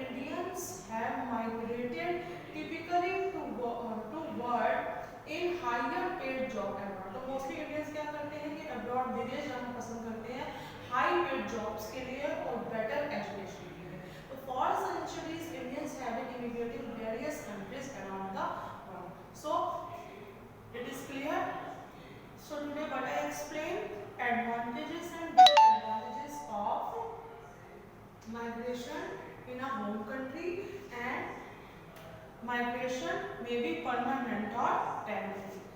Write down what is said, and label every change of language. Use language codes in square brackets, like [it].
[en] Indians have migrated typically to work in higher paid job abroad। [hi] तो mostly Indians क्या करते हैं कि अब्रॉड विदेश जाना पसंद करते हैं हाई पेड जॉब्स के लिए और बेटर एजुकेशन के लिए। [en] तो for centuries Indians have been immigrating various countries around the world। So it is clear? So today what I explained, advantages and disadvantages of migration in a home country, and migration may be permanent or temporary।